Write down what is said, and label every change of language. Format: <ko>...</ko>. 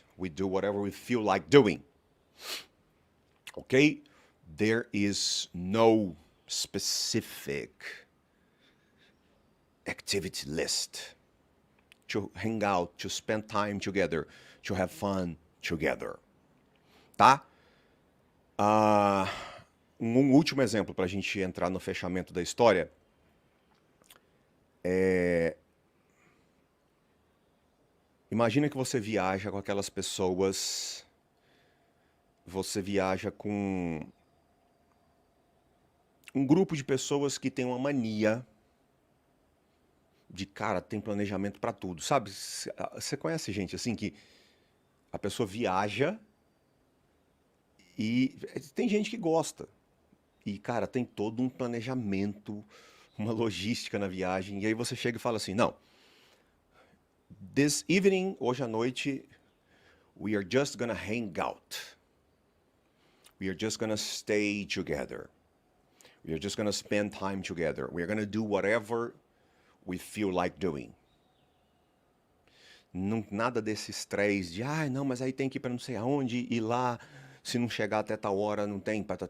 <en>We do whatever we feel like doing. Okay? There is no specific activity list to hang out, to spend time together, to have fun together.</en> <pt>Tá? Um último exemplo para a gente entrar no fechamento da história. Imagina que você viaja com aquelas pessoas, você viaja com um grupo de pessoas que tem uma mania de, cara, tem planejamento pra tudo. Sabe, você conhece gente assim que a pessoa viaja e tem gente que gosta. E, cara, tem todo um planejamento, uma logística na viagem. E aí você chega e fala assim, não,</pt> <en>this evening,</en> <pt>hoje à noite,</pt> <en>We are just gonna hang out. We are just gonna stay together. We are just gonna spend time together. We are gonna do whatever we feel like doing.</en> <pt>Não, nada desse estresse de, não, mas aí tem que ir para não sei aonde, e lá, se não chegar até tal hora, não tem.</pt>